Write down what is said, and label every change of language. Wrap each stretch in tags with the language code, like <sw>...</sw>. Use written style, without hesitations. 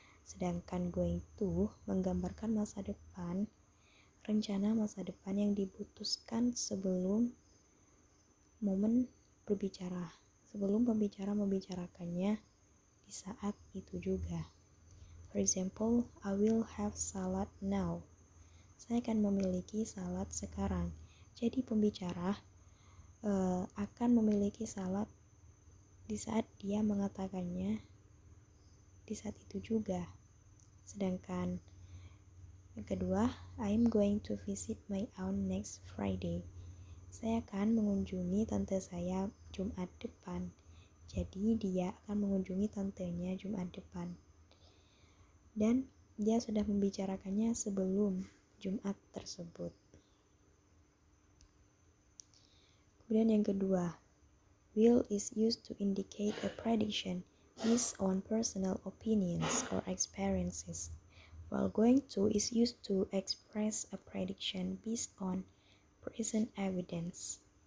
<id>Sedangkan going to menggambarkan masa depan, rencana masa depan yang diputuskan sebelum momen berbicara, sebelum pembicara membicarakannya di saat itu juga.</id> <en>For example, I will have salad now.</en> <id>Saya akan memiliki salad sekarang. Jadi pembicara akan memiliki salad di saat dia mengatakannya di saat itu juga. Sedangkan yang kedua,</id> <en>I'm going to visit my aunt next Friday.</en> <id>Saya akan mengunjungi tante saya Jumat depan. Jadi dia akan mengunjungi tantenya Jumat depan. Dan dia sudah membicarakannya sebelum Jumat tersebut. Kemudian yang kedua,</id> <en>will is used to indicate a prediction based on personal opinions or experiences, while going to is used to express a prediction based on present evidence.</en>